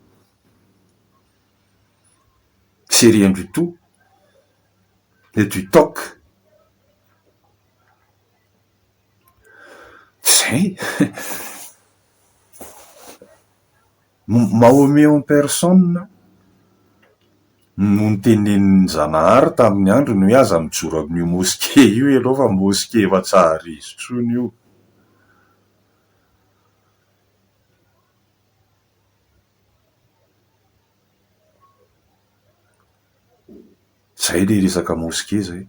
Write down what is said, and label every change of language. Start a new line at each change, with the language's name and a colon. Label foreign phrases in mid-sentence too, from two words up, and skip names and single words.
French: C'est rien du tout. Et du toc.
Malagasy: Mahomet en personne no nitenenin'ny Zanahary tamin'ny andro ny hoe aza mijoro amin'io moské io aloha fa moské efa tsara izy tsony io. Zay le resaka moské zay.